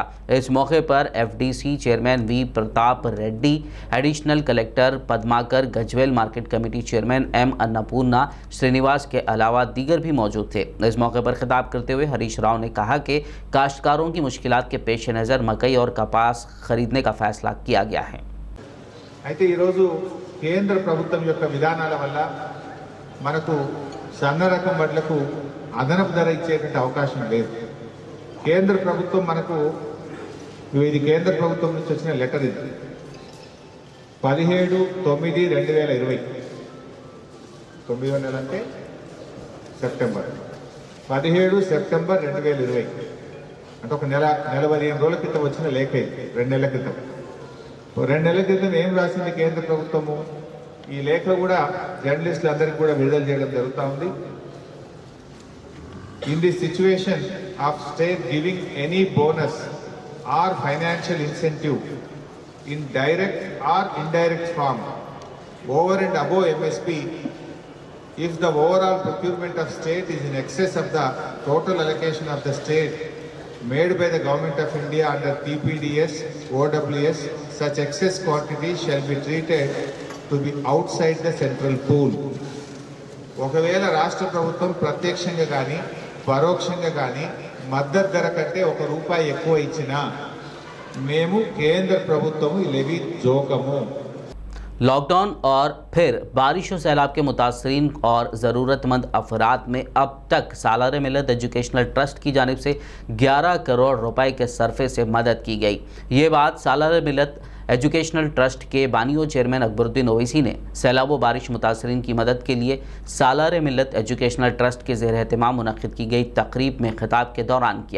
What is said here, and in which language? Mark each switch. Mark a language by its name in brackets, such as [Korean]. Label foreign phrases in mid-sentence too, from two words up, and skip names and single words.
[Urdu] اس موقع پر FDC چیئرمین V پرتاپ ریڈی, [English] additional collector [Urdu] پدماکر، گجویل [English] market committee chairman [Urdu] M اناپورنا سرینواس کے علاوہ دیگر بھی موجود تھے. اس موقع پر خطاب کرتے ہوئے ہریش راؤ نے کہا کہ کاشتکاروں کی مشکلات کے پیش نظر مکئی اور کپاس خریدنے کا فیصلہ کیا گیا ہے. [Telugu] అయితే ఈరోజు కేంద్ర ప్రభుత్వం యొక్క విధానాల వల్ల మనకు సన్న రకం వడ్లకు అదనపు ధర ఇచ్చేటువంటి అవకాశం లేదు. కేంద్ర ప్రభుత్వం మనకు, ఇది కేంద్ర ప్రభుత్వం నుంచి వచ్చిన లెటర్, ఇది 17/9/2020, 9వ నెల అంటే సెప్టెంబర్, 17 సెప్టెంబర్ 2020 అంటే ఒక నెల 15 రోజుల క్రితం వచ్చిన లేఖ ఇది. 2 నెలల క్రితం. 2 నెలల క్రితం ఏం రాసింది కేంద్ర ప్రభుత్వము? ఈ లేఖ కూడా జర్నలిస్టులు అందరికీ కూడా విడుదల చేయడం జరుగుతూ ఉంది. [English] In the situation of state giving any bonus or financial incentive in direct or indirect form over and above MSP, if the overall procurement of state is in excess of the total allocation of the state made by the Government of India under TPDS, OWS, such excess quantity shall be treated to be outside the central pool. [Telugu] ఒకవేళ రాష్ట్ర ప్రభుత్వం ప్రత్యక్షంగా కానీ పరోక్షంగా కానీ మద్దతు ధర కంటే ₹1 ఎక్కువ ఇచ్చినా మేము కేంద్ర ప్రభుత్వం ఈ లెవీ జోకము. [Urdu] لاک ڈاؤن اور پھر بارش اور سیلاب کے متاثرین اور ضرورت مند افراد میں اب تک سالار ملت ایجوکیشنل ٹرسٹ کی جانب سے 11 کروڑ روپے کے صرفے سے مدد کی گئی. یہ بات سالار ملت ایجوکیشنل ٹرسٹ کے بانی اور چیئرمین اکبرالدین اویسی نے سیلاب و بارش متاثرین کی مدد کے لیے سالار ملت ایجوکیشنل ٹرسٹ کے زیر اہتمام منعقد کی گئی تقریب میں خطاب کے دوران کیا.